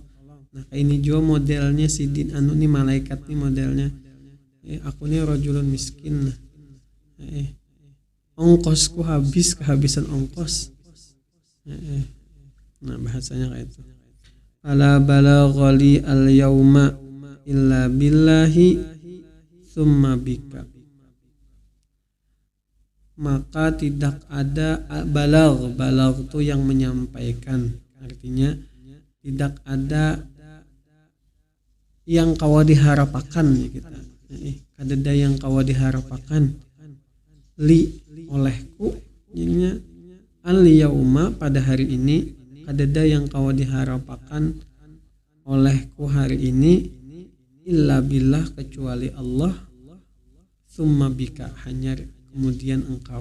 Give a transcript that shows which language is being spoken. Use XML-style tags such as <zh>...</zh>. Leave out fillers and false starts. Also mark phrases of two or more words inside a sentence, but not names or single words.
<id>Nah kayak ini juga modelnya si din anu nih, malaikat nih modelnya. Aku nih</id> <ar>رجل مسكين.</ar> <id>Ongkosku habis, kehabisan ongkos. Nah bahasanya kayak itu.</id> <ar>لا بلاغ لي اليوم إلا بالله ثم بك.</ar> <id>Maka tidak ada balagh itu yang menyampaikan, artinya tidak ada yang kawa diharapakan kita. Kadada yang kawa diharapakan li olehku, jadinya</id> <ar>اليوم</ar> <id>pada hari ini, kadada yang kau diharapkan olehku hari ini,</id> <ar>إلا بالله</ar> <id>kecuali Allah,</id> <ar>ثم بك</ar> <id>hanya kemudian engkau.</id>